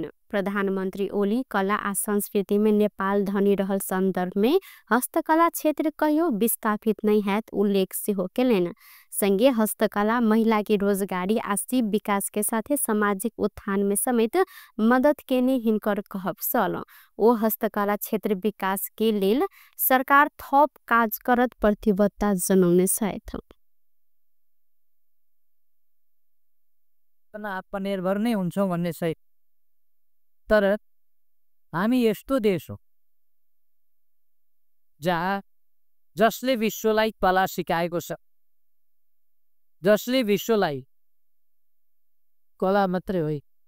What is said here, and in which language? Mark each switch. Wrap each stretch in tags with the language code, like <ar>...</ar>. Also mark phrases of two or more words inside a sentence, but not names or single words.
<mai>प्रधानमंत्री ओली कला आ संस्कृति में नेपाल धनी रहल संदर्भ में हस्तकला क्षेत्र कहियो विस्थापित नहीं है उल्लेख सेहो केलेन। संगे हस्तकला महिला के रोजगारी आ शिव विकास के साथे सामाजिक उत्थान में समेत मदद केने हिनकर कहब सल। ओ हस्तकला क्षेत्र विकास के लेल सरकार थप काज करत प्रतिबद्धता जनौने छथि।</mai> <ne>आत्मनिर्भर नै हुन्छौँ भन्ने छ, तर हामी यस्तो देश हो जसले विश्वलाई कला सिकाएको छ, जसले विश्वलाई कला मात्रै हो</ne>